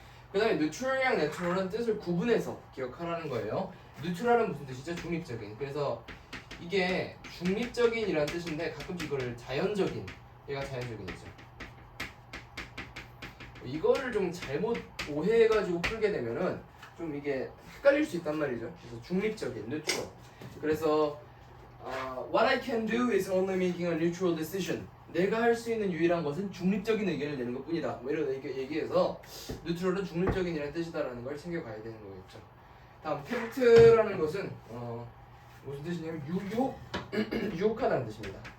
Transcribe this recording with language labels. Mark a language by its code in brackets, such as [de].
[ko] 그 다음에 뉴트럴이랑 내추럴은 뜻을 구분해서 기억하라는 거예요. 뉴트럴은 무슨 뜻이죠? 중립적인. 그래서 이게 중립적인이라는 뜻인데 가끔씩 이거를 자연적인, 얘가 자연적인이죠. 이거를 좀 잘못 오해해가지고 풀게 되면은 좀 이게 헷갈릴 수 있단 말이죠. 그래서 중립적인, neutral. 그래서 [en] what I can do is only making a neutral decision. [ko] 내가 할 수 있는 유일한 것은 중립적인 의견을 내는 것뿐이다. 뭐 이런 얘기해서 뉴트럴은 중립적인이라는 뜻이다라는 걸 챙겨가야 되는 거겠죠. 다음 템프트라는 것은 무슨 뜻이냐면 유혹하다는 뜻입니다.